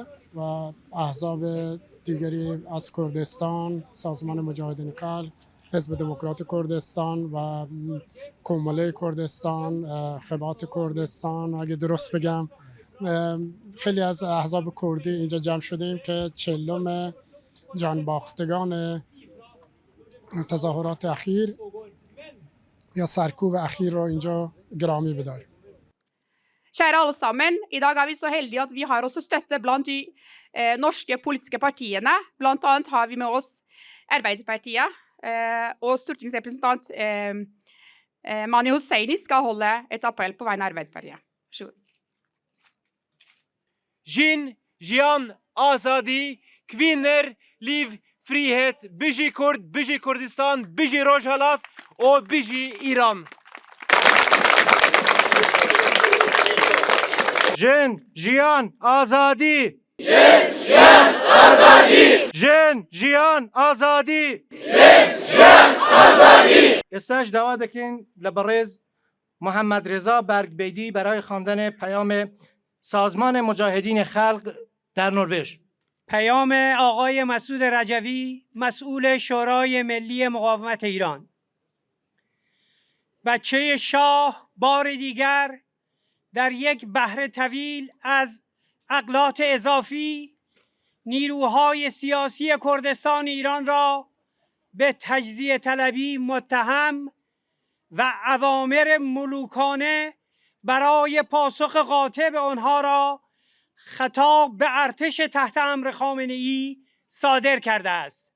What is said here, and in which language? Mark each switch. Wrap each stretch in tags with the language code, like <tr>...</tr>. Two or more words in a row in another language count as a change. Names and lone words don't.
<fa>و احزاب دیگری از کردستان، سازمان مجاهدین خلق، حزب دموکرات کردستان و کموله کردستان، خبات کردستان، اگه درست بگم خیلی از احزاب کردی اینجا جمع شدیم که 40م جانباختگان تظاهرات اخیر یا särkuv اخیر رو اینجا گرامی بداریم.</fa> <no>Kjære alle sammen, i dag er vi så heldige at vi har også støtte blant de norske politiske partiene. Blant annet har vi med oss Arbeiderpartiet, og stortingsrepresentant Mani Hussaini skal holde et appell på vegne av Arbeiderpartiet. Vær så god.</no> <ku>Jin, jiyan, azadi,</ku> <no>kvinner, liv, frihet,</no> <ku>biji Kurd, biji Kurdistan, biji Rojhelat og biji Iran.</ku> <ckb>ژن، ژیان، ئازادی! ژن، ژیان، ئازادی! ژن، ژیان، ئازادی! ژن، ژیان، ئازادی! ئێستاش داوا دەکەین لە بەڕێز محەممەد ڕێزا بەرگبەیدی بەرای</ckb> <fa>خواندن پیام سازمان مجاهدین خلق در نروژ. پیام آقای مسعود رجوی، مسئول شورای ملی مقاومت ایران. بچه شاه بار دیگر در یک بحر طویل از اغلاط اضافی نیروهای سیاسی کردستان ایران را به تجزیه طلبی متهم و اوامر ملوکانه برای پاسخ قاطع به آنها را خطاب به ارتش تحت امر خامنه‌ای صادر کرده است.</fa>